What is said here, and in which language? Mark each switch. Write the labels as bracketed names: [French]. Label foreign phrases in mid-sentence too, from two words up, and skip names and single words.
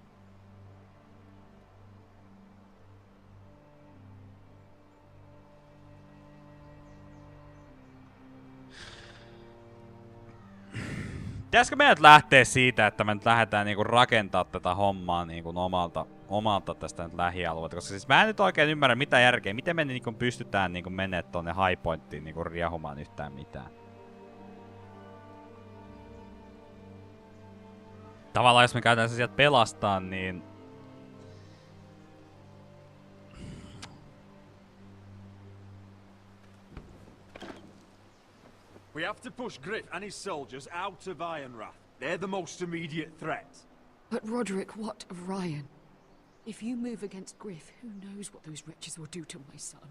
[Finnish] Pitäisikö meidät lähteä siitä, että me nyt lähdetään niinku rakentaa tätä hommaa niinku omalta tästä nyt lähialueelta, koska siis mä en nyt oikein ymmärrä mitä järkeä, miten me niinku pystytään niinku menee tonne High Pointtiin niinku riehumaan yhtään mitään. Tavallaan jos me käytetään se sieltä pelastaa, niin... [English] We have to push Griff and his soldiers out of Ironrath. They're the most immediate threat. But Roderick, what of Ryan? If you move against Griff, who knows what those wretches will do to my son?